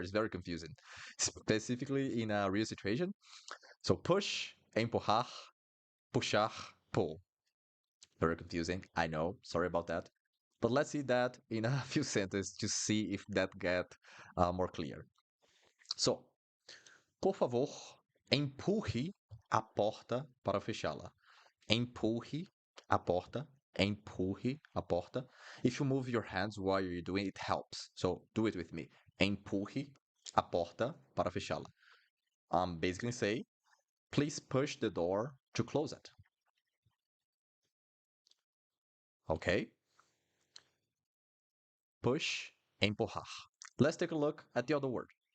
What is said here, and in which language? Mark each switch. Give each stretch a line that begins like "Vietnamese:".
English: It's very confusing, specifically in a real situation. So push, empurrar, puxar, pull. Very confusing. I know. Sorry about that. But let's see that in a few sentences to see if that get more clear.
Portuguese: So, por favor, empurre a porta para fechá-la. Empurre a porta. Empurre a porta.
English: If you move your hands while you're doing it, helps. So do it with me.
Portuguese: Empurre a porta para fechá-la.
English: Basically say, please push the door to close it. Okay? Push, empurrar. Let's take a look at the other word.